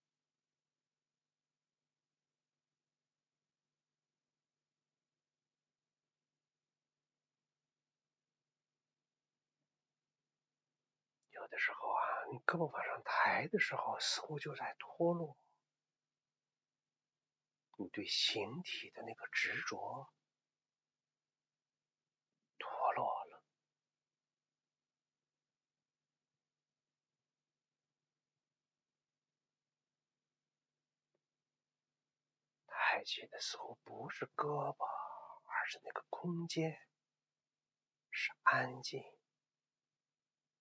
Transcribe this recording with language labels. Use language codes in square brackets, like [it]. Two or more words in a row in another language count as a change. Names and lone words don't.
[zh] 有的時候你胳膊往上抬的時候，似乎就在脫落。你對形體的那個執着脫落了。抬起的似乎不是胳膊，而是那個空間，是安靜。